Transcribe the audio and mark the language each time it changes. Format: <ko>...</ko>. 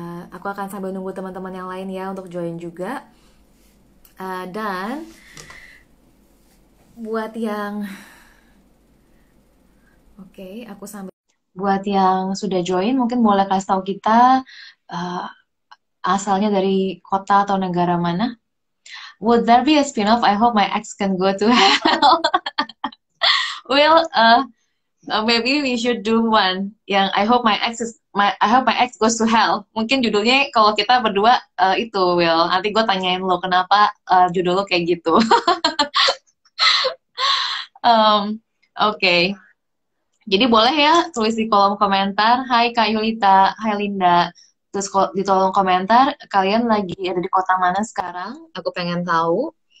<id>Aku akan sambil nunggu teman-teman yang lain ya untuk join juga. Dan buat yang aku sambil buat yang sudah join mungkin boleh kasih tahu kita asalnya dari kota atau negara mana.</id> <en>Would there be a spin-off? I hope my ex can go to hell. Well, maybe we should do one yang I hope my ex goes to hell.</en> <id>Mungkin judulnya kalau kita berdua itu Will. Nanti gue tanyain lo kenapa judul lo kayak gitu. Oke. Jadi boleh ya tulis di kolom komentar. Hai Kak Yulita, hai Linda. Terus di kolom komentar kalian lagi ada di kota mana sekarang? Aku pengen tahu.</id>